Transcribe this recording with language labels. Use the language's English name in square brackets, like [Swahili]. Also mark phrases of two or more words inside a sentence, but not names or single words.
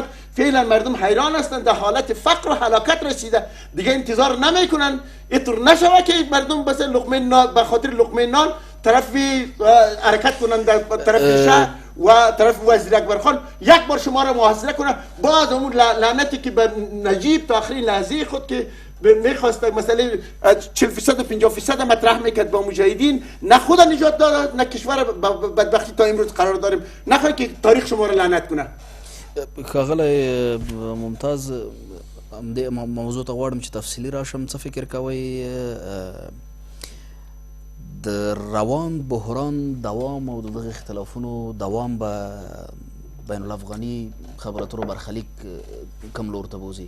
[Persian] فعلا مردم حیران هستند، در حالت فقر و هلاکت رسیده، دیگه انتظار نمیکنن اینطور نشوه که مردم بس لقمه نان به خاطر لقمه نان طرفی حرکت کنند در طرف شهر و طرف وزیر اکبر خان یک بار شما را محاصره کنه. باز اون لعنتی که به نجیب تا آخرین لحظه خود که میخواست مسئله 40% و 50% مطرح میکرد با مجاهدین، نه خود نجات داد نه کشور بدبختی تا امروز قرار داریم. نخواهی که تاریخ شما را لعنت کنه. [Pashto] ښاغلی ممتاز، همدې موضوع ته غواړم چې تفصیلي راشم. څه فکر کوئ د روان بحران دوام او د دغه اختلافونو دوام به بین الافغاني خبرو اترو برخلیک کوم لور ته بوځي؟